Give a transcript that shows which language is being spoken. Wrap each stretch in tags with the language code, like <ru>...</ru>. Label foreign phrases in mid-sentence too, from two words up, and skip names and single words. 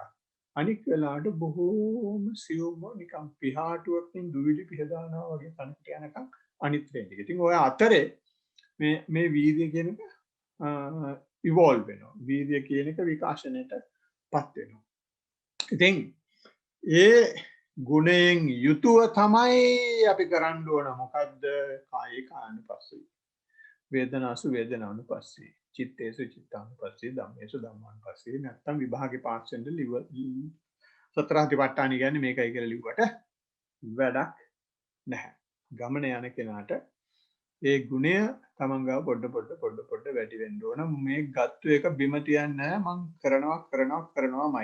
<si>අනික් වෙලාවට බොහෝම සියුම්ව නිකන් පිහාටුවකින් දුවිලි පිහදානවා වගේ තනකට යනකම් අනිත් වෙන්නේ. ඉතින් ඔය අතරේ මේ වීර්ය කියන එක ඉවෝල්ව් වෙනවා. වීර්ය කියන එක විකාශනයටපත් වෙනවා. ඉතින් ඒ ගුණයෙන් යුතුව තමයි අපි කරන්න ඕන මොකද්ද?</si> <pi>කායේ කායනුපස්සී. වේදනාසු වේදනානුපස්සී. චිත්තේසු චිත්තානුපස්සී. ධම්මේසු ධම්මානුපස්සී.</pi> <si>නැත්තම් විභාගේ පාස් වෙන්න සතර අධිපට්ඨාන කියන්නේ මේකයි කියලා ලිව්වට වැඩක් නැහැ. ගමන යන කෙනාට ඒ ගුණය තමන් ගාව පොඩ වැඩි වෙන්න ඕන. මේ ගත්තු එක බිම තියන්නේ නැහැ. මං කරනවාමයි.</si>